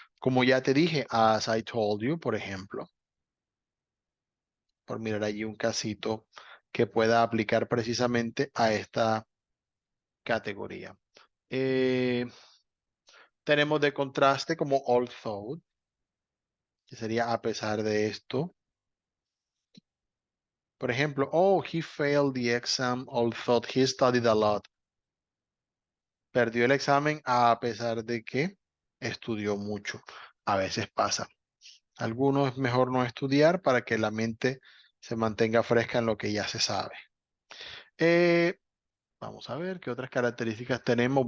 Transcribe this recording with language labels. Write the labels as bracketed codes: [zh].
[es] Como ya te dije, [en] as I told you, [es] por ejemplo, por mirar allí un casito que pueda aplicar precisamente a esta categoría. Tenemos de contraste como although, que sería a pesar de esto. Por ejemplo, [en] oh, he failed the exam although he studied a lot. [es] Perdió el examen a pesar de que estudió mucho. A veces pasa. Algunos es mejor no estudiar para que la mente se mantenga fresca en lo que ya se sabe. Eh, Vamos a ver qué otras características tenemos.